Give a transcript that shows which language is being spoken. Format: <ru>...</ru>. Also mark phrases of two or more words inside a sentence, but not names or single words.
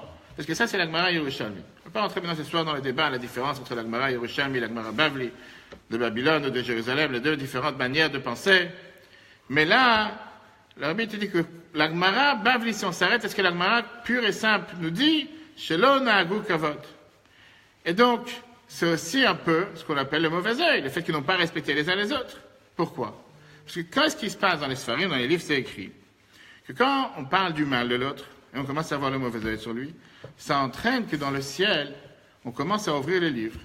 <fr>Parce que ça, c'est l'Agmara Yerushalmi. On ne va pas rentrer maintenant ce soir dans le débat, la différence entre l'Agmara Yerushalmi et l'Agmara Bavli de Babylone ou de Jérusalem, les deux différentes manières de penser. Mais là, le Rabbi te dit que l'Agmara Bavli, si on s'arrête, est-ce que l'Agmara pure et simple nous dit</fr> <he>שלא נהגו כבוד.</he> <fr>Et donc, c'est aussi un peu ce qu'on appelle le mauvais œil, le fait qu'ils n'ont pas respecté les uns les autres. Pourquoi? Parce que qu'est-ce qui se passe dans les Sfarim, dans les livres, c'est écrit que quand on parle du mal de l'autre, et on commence à voir le mauvais œil sur lui, ça entraîne que dans le ciel, on commence à ouvrir les livres.</fr>